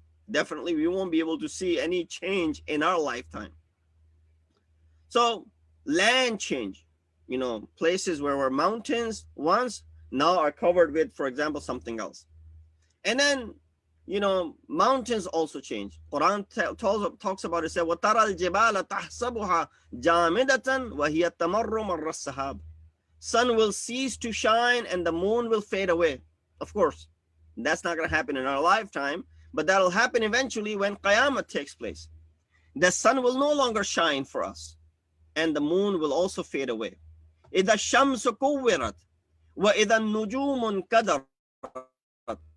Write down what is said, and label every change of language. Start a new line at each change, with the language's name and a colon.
English: Definitely, we won't be able to see any change in our lifetime. So, land change. Places where were mountains once now are covered with, for example, something else. And then, mountains also change. Quran talks about it, says,
Arabic: وَتَرَى الْجِبَالَ تَحْسَبُهَا جَامِدَةً وَهِيَ تَمَرُّ مَرَّ السَّحَابِ.
English: Sun will cease to shine and the moon will fade away. Of course, that's not going to happen in our lifetime, but that'll happen eventually when Qiyamah takes place. The sun will no longer shine for us, and the moon will also fade away.
Arabic: إِذَا الشَّمْسُ كُوِّرَتْ وَإِذَا النُّجُومُ انْكَدَرَتْ.